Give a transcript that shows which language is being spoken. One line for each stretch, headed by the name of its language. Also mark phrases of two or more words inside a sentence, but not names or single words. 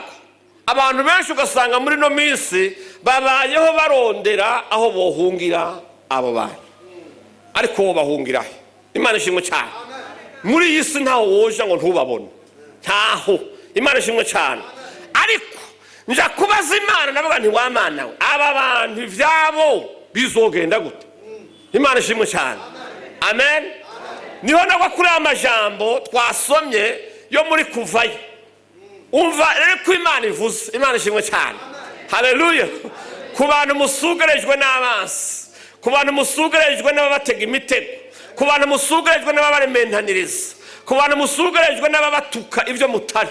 Rundi: Abantu benshi ugasanga muri no minsi babayeho barondera aho bohungira abo bantu. ariko wo bahungirahe. Imana ishimwe cyane. Muri iyi si ntaho woja ngo ntubabone, ntaho. Imana ishimwe cyane. Ariko nja kubaza Imana navuga nti wa Mana we, aba bantu ivyabo bizogenda gute? Imana ishimwe cyane. Amen. Niho nagwa kuri amajambo twasomye yo muri Kuvayo. Umva rero ko Imana ivuze. Imana ishimwe cyane. Haleluya. Ku bantu musugarejwe n'abansi, ku bantu musugarejwe n'ababatega imitego, ku bantu musugarejwe n'ababarementaniriza, ku bantu musugarejwe n'ababatuka ibyo mutari.